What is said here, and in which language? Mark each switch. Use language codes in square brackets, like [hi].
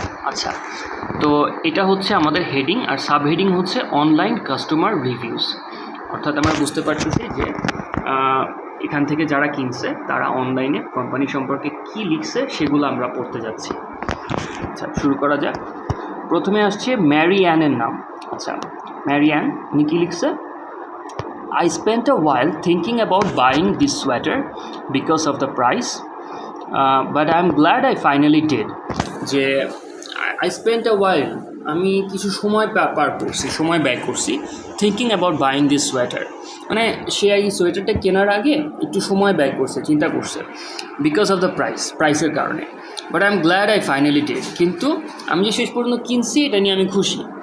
[bn] আচ্ছা, তো এটা হচ্ছে আমাদের হেডিং, আর সাব হেডিং হচ্ছে অনলাইন কাস্টমার রিভিউস। অর্থাৎ আমরা বুঝতে পারতেছি যে এখান থেকে যারা কিনছে তারা অনলাইনে কোম্পানি সম্পর্কে কি লিখছে সেগুলো আমরা পড়তে যাচ্ছি। আচ্ছা শুরু করা যাক। প্রথমে আসছে ম্যারি অ্যানের নাম। আচ্ছা, ম্যারি অ্যান উনি কী লিখছে, [en] I spent a while thinking about buying this sweater because of the price, but I'm glad I finally did. যে I spent a while, [bn] আমি কিছু সময় সময় ব্যয় করছি [en] Thinking about buying this sweater. [bn] মানে সে এই সোয়েটারটা কেনার আগে একটু সময় ব্যয় করছে, চিন্তা করছে, [en] because of the [bn] প্রাইসের কারণে। [en] but I am glad I finally did, [bn] কিন্তু আমি যে শেষ পর্যন্ত কিনছি এটা নিয়ে আমি খুশি।